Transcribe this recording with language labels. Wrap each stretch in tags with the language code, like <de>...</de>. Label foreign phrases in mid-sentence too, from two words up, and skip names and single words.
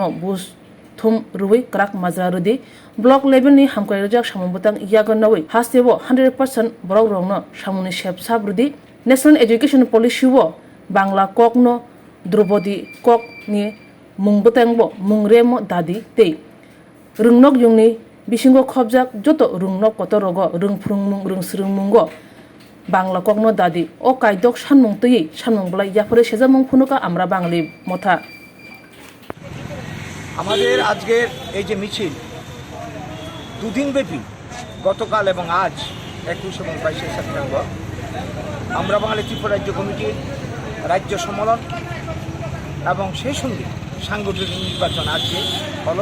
<trp>bus thum ruwi krak majra rudi block level ni hamkai rajak samubutang yagonawi hastebo 100% borok rongno samuni shep sabrudi</trp> <en>national education policy</en> <trp>wo bangla kokno Drupadi kok ni mungbutangbo mungremo dadi tei rungnok yungni bisingo khobjak joto rungnok kotorogo rungfrungmung rungsrungmungo bangla kokno dadi o kaidok sanmung tei sanmung blai yapore sejamung phunuka আমরা বাঙালি মথা</trp> <bn>আমাদের আজকের এই যে মিছিল দুদিন ব্যাপী গতকাল এবং আজ 21 এবং 22 সেপ্টেম্বর আমরা বাঙালি ত্রিপুরা রাজ্য কমিটির রাজ্য সম্মেলন এবং সেই সঙ্গে সাংগঠনিক নির্বাচন আজকে হলো।</bn>